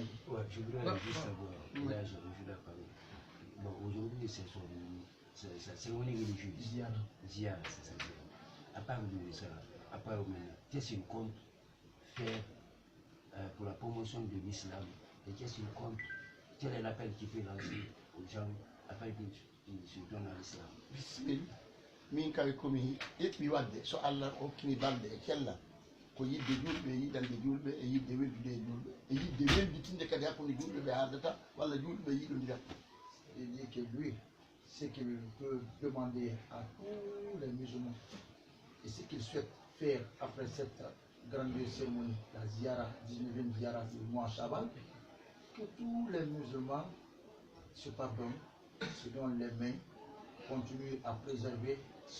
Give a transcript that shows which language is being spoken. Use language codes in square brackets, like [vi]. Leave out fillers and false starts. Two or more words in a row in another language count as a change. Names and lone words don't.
[fr] Ouais, je voudrais juste savoir, Elhadj, bon, aujourd'hui c'est sa cérémonie religieuse. Ziyara, c'est ça. À part de ça, à part maintenant, qu'est-ce qu'il compte faire pour la promotion de l'islam et qu'est-ce qu'il compte, quel est l'appel qu'il peut lancer aux gens afin qu'ils se donnent à l'islam? [ff] Bismillah, min kawi komi ƴeɓɓi wadde so Allah hokkimi balɗe e cella ko yidde julɓe e yiɗande julɓe e yidde weldude e julɓe e yidde welditinde kadi hakkude julɓe ɓe haaldata walla julɓe yiɗodira. [fr] Il dit que lui, ce qu'il peut demander à tous les musulmans et ce qu'il souhaite faire après cette grande cérémonie, la Ziyara, 19e Ziyara du mois Shaban, que tous les musulmans se pardonnent, se donnent les mains, continuent à préserver ce